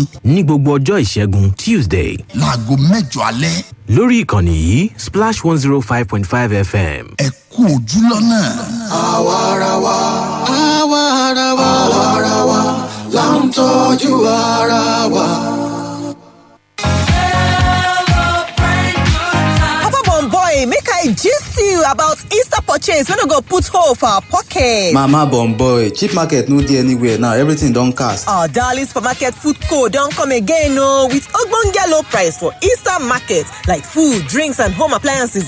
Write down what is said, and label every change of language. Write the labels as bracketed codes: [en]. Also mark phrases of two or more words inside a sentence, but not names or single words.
[yo] Ní gbogbo ọjọ́ ìṣẹ́gun Tuesday. Láago 8 alẹ́. Lórí ìkànnì yìí Splash 105.5 FM. Ẹ kú ojú lọ́nà. Àwarawa, àwarawa, àwarawa, là ń tọ́jú ara wa. [pcm] Make I gist you about Easter purchase. We don't go put hole for our pocket. Mama boy, cheap market no dey anywhere now. Everything don't cast. Our darling supermarket food co don't come again, no, with ogbonge low price for Easter market, like food, drinks, and home appliances.